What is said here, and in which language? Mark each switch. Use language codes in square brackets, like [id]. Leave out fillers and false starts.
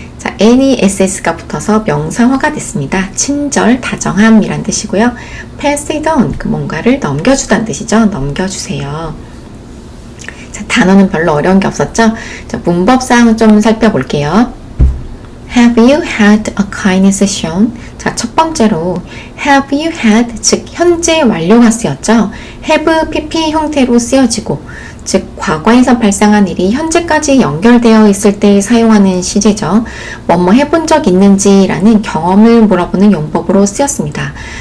[ko] 자, NESS가 붙어서 명사화가 됐습니다. 친절, 다정함이란 뜻이고요. [en] pass it on. [ko] 뭔가를 넘겨주다는 뜻이죠. 넘겨주세요. 자, 단어는 별로 어려운 게 없었죠? 자, 문법상 좀 살펴볼게요. [en] Have you had a kindness shown? [ko] 자, 첫 번째로 [en] have you had, [ko] 즉 현재 완료가 쓰였죠. have pp 형태로 쓰여지고 즉 과거에서 발생한 일이 현재까지 연결되어 있을 때 사용하는 시제죠. 뭐뭐 해본 적 있는지 라는 경험을 물어보는 용법으로 쓰였습니다.